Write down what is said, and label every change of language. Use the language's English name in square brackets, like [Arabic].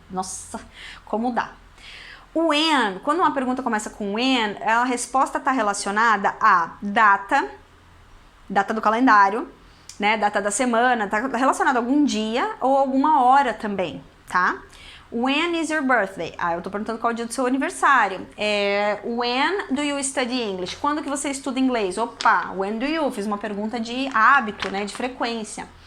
[Portuguese] Nossa, como dá. O when, quando uma pergunta começa com when, a resposta está relacionada à data do calendário, né? Data da semana, tá relacionada a algum dia ou alguma hora também, tá? [English] When is your birthday? [Portuguese] Eu tô perguntando qual é o dia do seu aniversário. [English] When do you study English? [Portuguese] Quando que você estuda inglês? Opa, [English] when do you? [Portuguese] Fiz uma pergunta de hábito, né? De frequência.